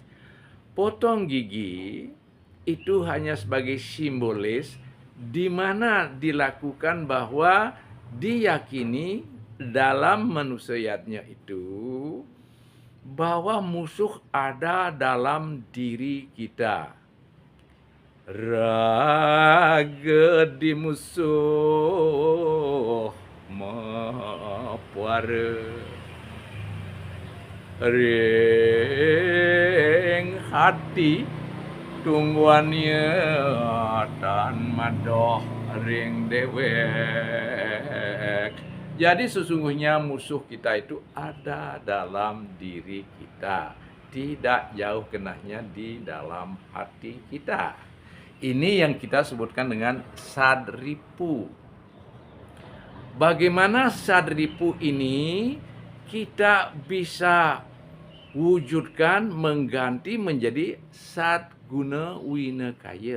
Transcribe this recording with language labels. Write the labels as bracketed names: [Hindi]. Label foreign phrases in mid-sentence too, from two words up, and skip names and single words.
[Indonesian] Potong gigi itu hanya sebagai simbolis di mana dilakukan bahwa diyakini dalam manusianya itu bahwa musuh ada dalam diri kita. [Balinese] Raga di musuh mapuara ring hati tungguannya dan madoh ring dewek. [Indonesian] Jadi sesungguhnya musuh kita itu ada dalam diri kita, tidak jauh kenahnya di dalam hati kita. Ini yang kita sebutkan dengan sadripu. Bagaimana sadripu ini kita bisa wujudkan, mengganti menjadi sadguna winakaya.